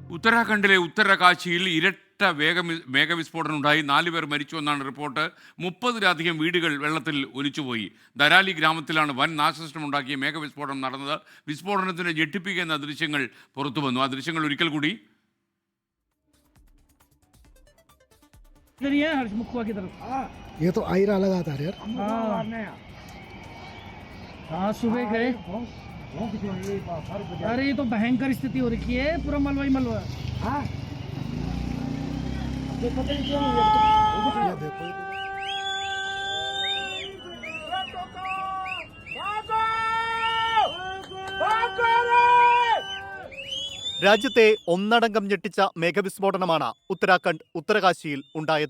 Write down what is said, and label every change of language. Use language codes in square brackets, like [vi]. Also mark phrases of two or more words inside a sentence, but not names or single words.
[ml] ഉത്തരാഖണ്ഡിലെ ഉത്തരകാശിയിൽ ഇരട്ട മേഘവിസ്ഫോടനം ഉണ്ടായി 4 പേർ മരിച്ചു എന്നാണ് റിപ്പോർട്ട്. 30-ലധികം വീടുകൾ വെള്ളത്തിൽ ഒലിച്ചുപോയി. ദരാലി ഗ്രാമത്തിലാണ് വൻ നാശനഷ്ടമുണ്ടാക്കിയ മേഘവിസ്ഫോടനം നടന്നത്. വിസ്ഫോടനത്തിന് ഞെട്ടിപ്പിക്കുന്ന ദൃശ്യങ്ങൾ പുറത്തുവന്നു. ആ ദൃശ്യങ്ങൾ ഒരിക്കൽ കൂടി. [hi] ये तो आयरा लगा था यार। हाँ सुबह गए। अरे ये तो भयंकर स्थिति हो रखी है, पूरा मलबा ही मलबा। [ml] രാജ്യത്തെ ഒന്നടങ്കം ഞെട്ടിച്ച മേഘവിസ്ഫോടനമാണ് ഉത്തരാഖണ്ഡ് ഉത്തരകാശിയിൽ ഉണ്ടായത്.